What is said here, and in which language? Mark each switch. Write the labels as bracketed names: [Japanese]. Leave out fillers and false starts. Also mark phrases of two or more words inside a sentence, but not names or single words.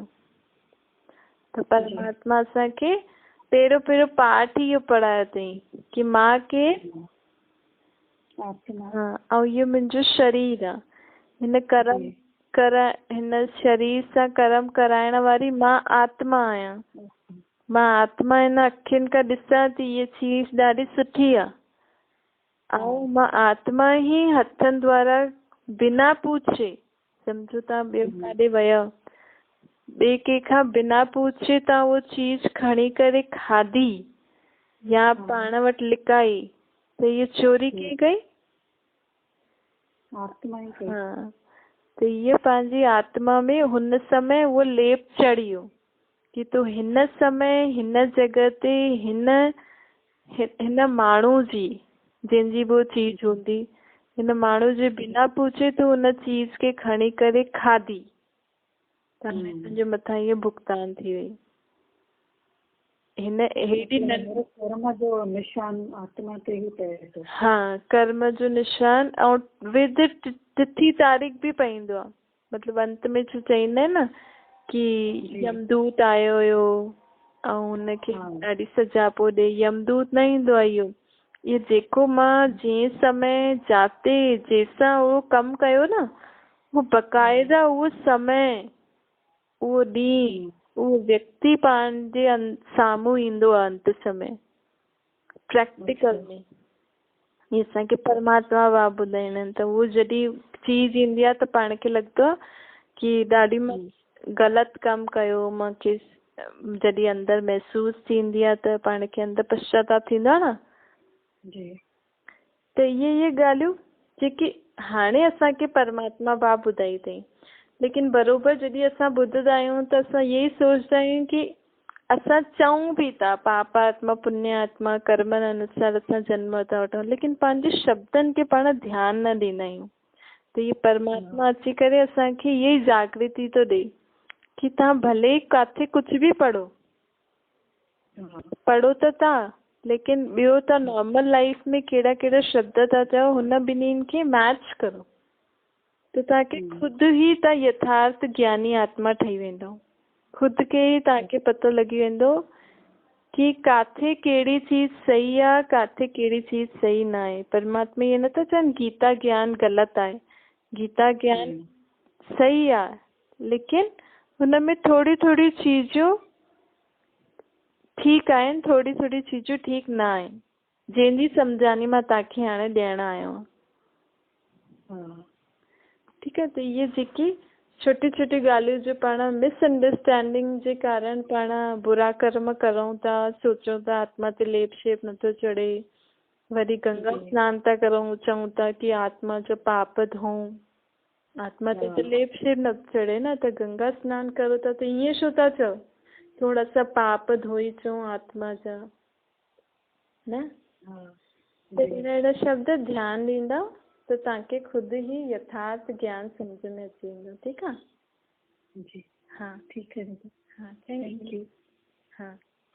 [Sindhi] त परमात्मा असांखे पहिरियों पाठ ही इहो पढ़ायो अथई कि मां के ऐं इहो मुंहिंजो शरीर आहे, हिन शरीर सां कर्म कराइण वारी मां आत्मा आहियां। मां आत्मा हिन अखियुनि खां ॾिसां थी इहा चीज ॾाढी सुठी आहे, ऐं मां आत्मा ही हथनि द्वारा बिना पूछे, सम्झो तव्हां ॿियो काॾे विया ॿिए कंहिंखां बिना पूछे तव्हां उहो चीज खणी करे खाधी या पाण वटि लिकाई त इहा चोरी कीअं कई? आत्मा ही कई। हाँ, त इहा पंहिंजी आत्मा में हुन समय उहो लेप चढ़ी वियो कि तूं हिन समय हिन जॻह ते हिन माण्हू जी जंहिंजी वो चीज हूंदी, हिन माण्हू जे बिना पूछे तूं हुन चीज खे खणी करे खाधी त तुंहिंजे मथां इहो भुगतान थी वई। हिन हेॾी कर्म जो निशान आत्मा ते ही पए थो। हाँ, कर्म जो निशान ऐं विद तिथि तारीख़ भी पईंदो आहे। मतलब अंत में जो चईंदा आहिनि न कि यमदूत आयो हुयो ऐं हुनखे ॾाढी सजा पियो ॾे, यमदूत न ईंदो आहे इहो जेको मां जंहिं समय जाते जंहिंसां उहो कमु कयो न उहो बक़ाइदा उहो समय उहो ॾींहुं उहो व्यक्ति पंहिंजे साम्हूं ईंदो आहे अंत समय प्रैक्टिकल में। ईअं असांखे परमात्मा बाबा ॿुधाईंदा आहिनि। त उहो जॾहिं चीज ईंदी आहे त पाण खे लॻंदो आहे कि ॾाढी मां ग़लति कमु कयो, मूंखे जॾहिं अंदरि महसूस थींदी आहे त पाण खे अंदरि पश्चाताप थींदो आहे न। त इहे ॻाल्हियूं जेकी हाणे असांखे परमात्मा बाबा ॿुधाई अथई, लेकिन बरोबर जॾहिं असां ॿुधंदा आहियूं त असां इहे ई सोचंदा आहियूं कि असां चऊं भी था पाप आत्मा पुण्य आत्मा कर्मनि अनुसार असां जन्म था वठूं, लेकिन पंहिंजे शब्दनि खे पाण ध्यानु न ॾींदा आहियूं। त इहे परमात्मा अची करे असांखे इहे ई जागृति थो ॾे कि तव्हां भले किथे कुझु बि पढ़ो त तव्हां, लेकिन ॿियो तव्हां [English] normal life [Sindhi] में कहिड़ा कहिड़ा शब्द था चओ हुन ॿिन्हिनि खे मैच करो त तव्हांखे खुदि ई तव्हां यथार्थ ज्ञानी आत्मा ठही वेंदो। खुदि खे ई तव्हांखे पतो लॻी वेंदो कि काथे कहिड़ी चीज सही आहे, काथे कहिड़ी चीज सही न आहे। परमात्मा इहे नथा चवनि गीता ज्ञान ग़लति आहे, गीता ज्ञान सही आहे, लेकिन हुन में थोड़ी थोड़ी चीजूं ठीकु आहिनि, थोड़ी थोड़ी चीजूं ठीकु न आहिनि, जंहिंजी सम्झानी मां तव्हांखे हाणे ॾियण आयो आहियां। ठीकु आहे, त इहे जेकी छोटी छोटी ॻाल्हियूं जो पाण मिसअंडरस्टैंडिंग जे कारण पाण बुरा कर्म करूं था, सोचूं था आत्मा ते लेप शेप नथो चढ़े, वरी गंगा सनानु था करूं, चऊं था कि आत्मा जो पाप धोऊं, आत्मा ते त लेप शेप नथो चढ़े न, त गंगा सनानु करो था त ईअं छो था चओ, थोड़ा सा पाप धोई अचूं आत्मा जा न। त अहिड़ा शब्द ध्यानु ॾींदा त तव्हांखे खुदि ई यथार्थ ज्ञान सम्झ में अची वेंदो। ठीकु आहे जी, [Hindi] हाँ ठीक है। [English] हाँ, thank you. हाँ।